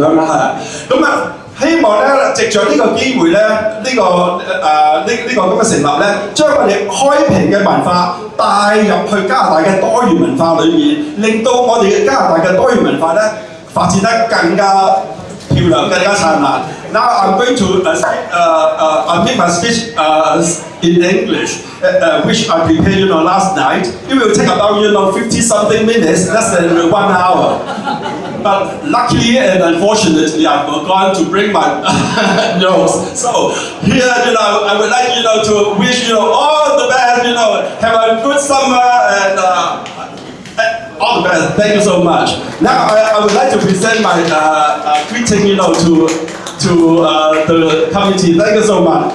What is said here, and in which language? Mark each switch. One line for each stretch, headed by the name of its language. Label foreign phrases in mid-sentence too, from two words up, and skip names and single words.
Cantonese: 長啦，希望咧，藉着呢個機會咧，呢個咁嘅成立咧，將我哋開平嘅文化帶入去加拿大嘅多元文化裏面，令到我哋嘅加拿大嘅多元文化咧發展得更加漂亮、更加燦爛。
English: Now I'm going to make my speech in English, which I prepared last night. It will take about 50-something minutes, less than 1 hour. But luckily and unfortunately, I forgot to bring my notes. So here, I would like to wish all the best. Have a good summer and all the best. Thank you so much. Now I would like to present my greeting, to the committee. Thank you so much.